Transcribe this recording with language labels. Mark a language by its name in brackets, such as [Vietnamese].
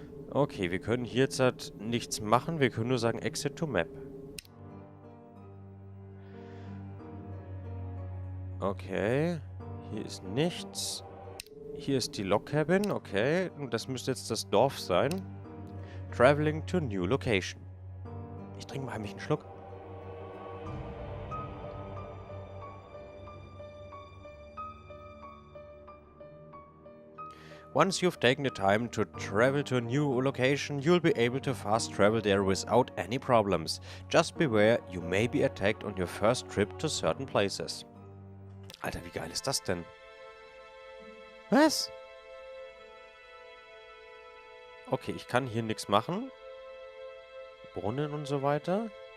[German] Okay, wir können hier jetzt halt nichts machen. Wir können nur sagen Exit to map. Okay. Hier ist nichts. Hier ist die Log Cabin. Okay. Und das müsste jetzt das Dorf sein. [English] Traveling to new location. [German] Ich trinke mal heimlich einen Schluck. [English] Once you've taken the time to travel to a new location, you'll be able to fast travel there without any problems. Just beware, you may be attacked on your first trip to certain places. [German] Alter, wie geil ist das denn? Was? Okay, ich kann hier nichts machen. Brunnen und so weiter.